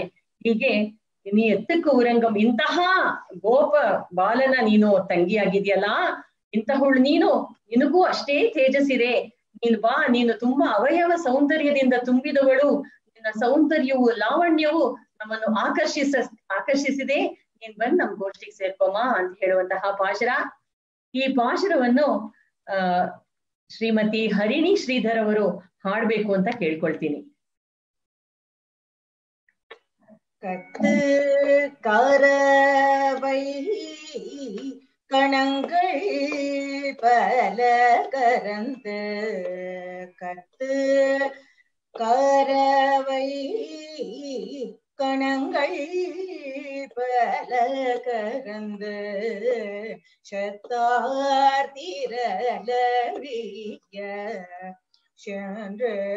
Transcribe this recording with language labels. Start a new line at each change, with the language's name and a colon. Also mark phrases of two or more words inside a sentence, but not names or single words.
Kannada: ಹೀಗೆ ನೀ ಎತ್ತಕ್ಕೂ ಉರಂಗಂ, ಇಂತಹ ಗೋಪ ಬಾಲನ ನೀನು ತಂಗಿಯಾಗಿದ್ಯಲ್ಲ, ಇಂತಹವಳು ನಿನಗೂ ಅಷ್ಟೇ ತೇಜಸ್ಸಿದೆ, ನೀನು ತುಂಬಾ ಅವಯವ ಸೌಂದರ್ಯದಿಂದ ತುಂಬಿದವಳು, ನಿನ್ನ ಸೌಂದರ್ಯವು ಲಾವಣ್ಯವು ನಮ್ಮನ್ನು ಆಕರ್ಷಿಸಿದೆ, ನೀನ್ ಬಂದ್ ನಮ್ ಗೋಷ್ಠಿಗೆ ಸೇರ್ಕೊಮ್ಮ ಅಂತ ಹೇಳುವಂತಹ ಪಾಶುರ. ಈ ಪಾಶುರವನ್ನು ಶ್ರೀಮತಿ ಹರಿಣಿ ಶ್ರೀಧರ್ ಅವರು ಹಾಡ್ಬೇಕು ಅಂತ ಕೇಳ್ಕೊಳ್ತೀನಿ.
Tamil: கட்டு கரவை கணங்கள் பல கரந்து, கட்டு கரவை கணங்கள் பல கரந்து, சத்தார் திரளவிய சென்று